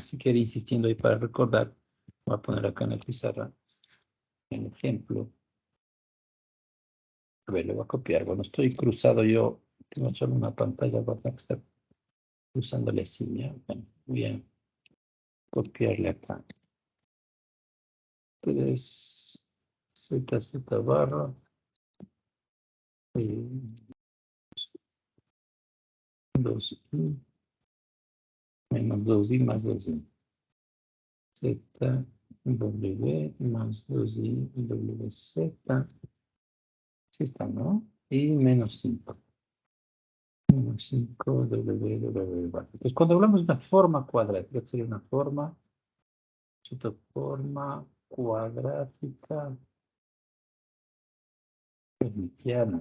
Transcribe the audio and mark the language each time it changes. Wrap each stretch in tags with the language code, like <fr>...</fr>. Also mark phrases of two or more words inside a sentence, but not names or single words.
<es>Si quiere, insistiendo ahí para recordar, voy a poner acá en la pizarra el ejemplo. A ver, le voy a copiar. Bueno, estoy cruzado yo, tengo solo una pantalla para estar cruzándole así, ¿ya? Bueno, voy a copiarle acá. 3 Z, Z barra, eh, 2i menos 2i más 2i. Z, W más 2i, WZ. Sí está, ¿no? Y menos 5. Menos 5, W. Pues cuando hablamos de una forma cuadrática, sería una forma cuadrática hermitiana.</es>